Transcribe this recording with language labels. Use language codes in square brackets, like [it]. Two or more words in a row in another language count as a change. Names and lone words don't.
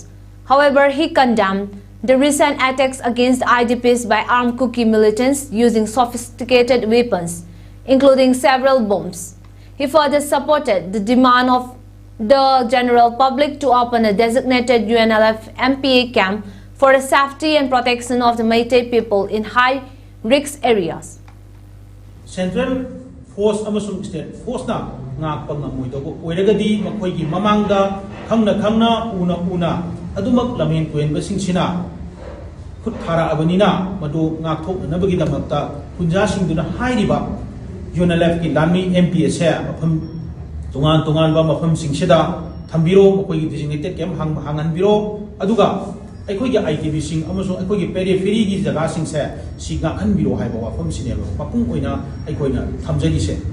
[en] However, he condemned the recent attacks against IDPs by armed Kuki militants using sophisticated weapons, including several bombs. He further supported the demand of the general public to open a designated UNLF MPA camp for the safety and protection of the Meitei people in high-risk areas. Central Force [mni] amasung [en] State Force [mni] na ngakpang na moidogo oiragadi makoigi mamangda khangna una adumak lamen tuen basing sina khut thara abanina madu ngakthok nabagi damakta punja singduna hairiba UNLF ki lami MPS he mafam tungan ba mafam singsida thambiro makoigi [en] designated camp [mni] hangan biro aduga ꯑꯩꯈꯣꯏꯒꯤ ITBꯁꯤꯡ ꯑꯃꯁꯨꯡ ꯑꯩꯈꯣꯏꯒꯤ ꯄꯦꯔꯤꯐꯦꯔꯤꯒꯤ ꯖꯒꯥꯁꯤꯡꯁꯦ ꯁꯤ ꯉꯥꯛꯍꯟꯕꯤꯔꯣ ꯍꯥꯏꯕ ꯋꯥꯐꯝꯁꯤꯅꯦꯕ ꯃꯄꯨꯡ ꯑꯣꯏꯅ ꯑꯩꯈꯣꯏꯅ ꯊꯝꯖꯔꯤꯁꯦ